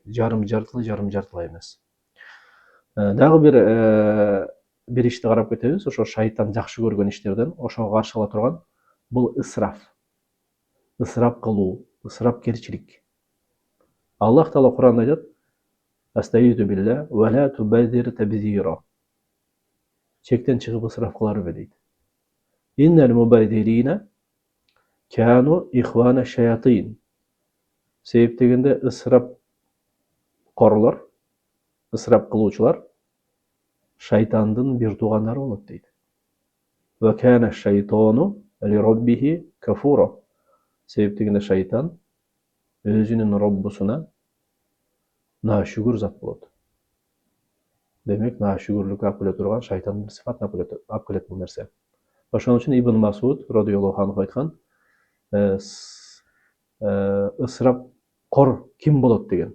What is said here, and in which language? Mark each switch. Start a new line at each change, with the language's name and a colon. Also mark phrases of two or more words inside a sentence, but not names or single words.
Kyrgyz: Жарым жартылай эмес. Дагы бир ишти карап кетебиз. Ошо шайтан жакшы көргөн иштерден, ошого каршы ала турган бул ысраф кылуу, ысрапкерчилик. Аллах Таала Кур'анда айтат:
Arabic: "أستعيذ بالله ولا تبذر تبذيرا".
Kyrgyz: Чектен чыгып ысраф кыла бербе дейт.
Arabic: إن المبذرين كانوا إخوان الشياطين.
Kyrgyz: Себеп дегенде ысрап корлор, ысрап кылуучулар шайтандын бир туугандары болот дейт.
Arabic: وكان الشيطان لربه كفورا.
Kyrgyz: Себеп дегенде шайтан өзүнүн роббусуна наашүгүр зат болот. Демек, наашүгүрлүккө алып келе турган шайтандын сыфатына алып келет бул нерсе. Ошон үчүн Ибн Масуд
Arabic: رضي الله عنه
Kyrgyz: айткан, ысрап кор ким болот деген.